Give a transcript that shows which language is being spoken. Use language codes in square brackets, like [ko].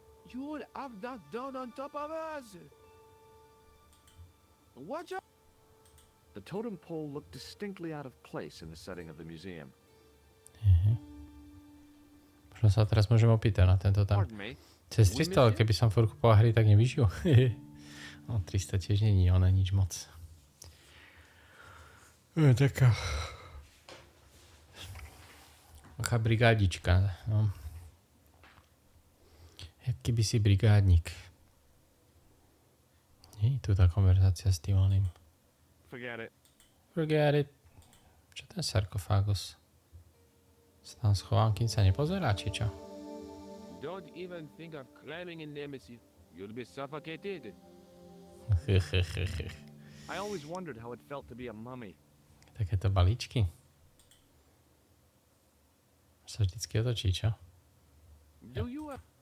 [en] You will have that down on top of us! Watch out! The totem pole looked distinctly out of place in the setting of the museum. [sk] Možno sa teraz môžem opýtať na tento tam. [en] Pardon me. [sk] Cez 300, ale keby som furt kupoval hry, tak nevyžijú. No 300 tiež není, ona nič moc. Taká brigádička. No. Jak keby si brigádnik. Nie je tu tá konverzácia s tým oným. [en] Forget it. Forget it. [sk] Čo ten sarkofágus? Sa tam schovám, kým sa nepozerá, či čo? [en] Don't even think of climbing in there, monsieur. You'll be suffocated. I always wondered how it felt to be a mummy. [sk] Takéto balíčky. Sa vždycky otočí, čo? [en] Do you have...